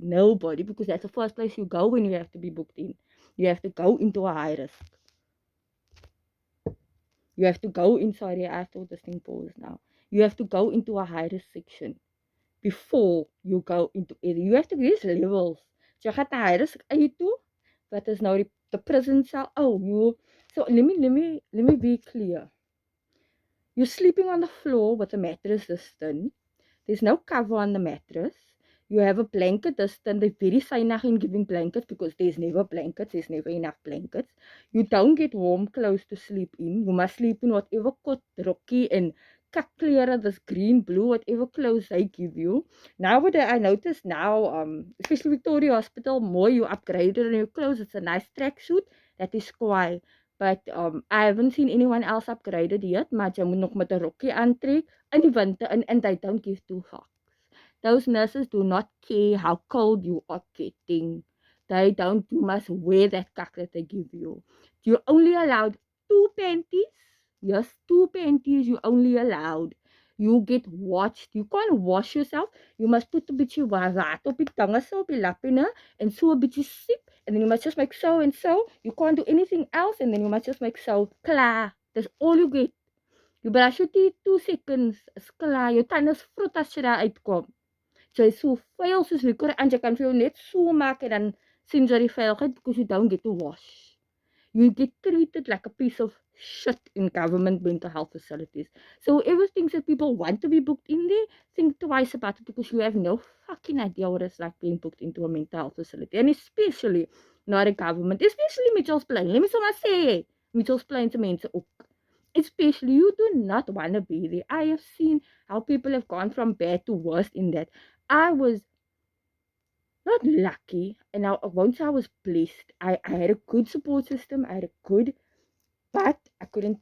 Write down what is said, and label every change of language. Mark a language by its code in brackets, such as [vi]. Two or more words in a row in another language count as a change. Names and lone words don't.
[en] Nobody, because that's the first place you go when you have to be booked in. You have to go into a high risk. You have to go in. Sorry, I thought this thing paused now. You have to go into a high risk section before you go into it. You have to reach levels. [af] So jy gaan na [en] high risk [af] uit toe. Wat is nou [en] the prison cell? Oh, so let me be clear. You're sleeping on the floor with a mattress this thin. There's no cover on the mattress. You have a blanket this thin. They're very sinnig in giving blankets, because there's never blankets. There's never enough blankets. You don't get warm clothes to sleep in. You must sleep in whatever kot, rocky, and klere, this green, blue, whatever clothes they give you. Nowadays, I notice now, especially Victoria Hospital, more you upgraded in your clothes. It's a nice tracksuit. That is quiet. But I haven't seen anyone else upgraded yet. [af] Maar jy moet nog met 'n rokkie aantrek in die winter, [en] and they don't give two fucks. Those nurses do not care how cold you are getting. They don't. You must wear that cuck that they give you. You're only allowed 2 panties. Yes, 2 panties you only allowed. You get watched. You can't wash yourself. You must put [af] 'n bietjie water op die tange so op die lappie, [en] and [af] so 'n bietjie sip, [en] and then you must just make so and so. You can't do anything else, and then you must just make so. Klaar. That's all you get. You brush your teeth 2 seconds. [af] Is klaar. Jou tande is vrot as jy daar uitkom. So jy so vuil soos liquor, and jy kan vir jou net so maak en dan sien jy die vuiligheid, [en] because you don't get to wash. You get treated like a piece of shit in government mental health facilities. So whoever thinks that people want to be booked in there, think twice about it, because you have no fucking idea what it's like being booked into a mental health facility. And especially not a government, especially Mitchell's Plain. Let me [af] sommer sê, Mitchell's Plain se mense ook. [en] Especially, you do not want to be there. I have seen how people have gone from bad to worse in that. I was not lucky, and I won't say I was blessed. I had a good support system. I had a good, but I couldn't.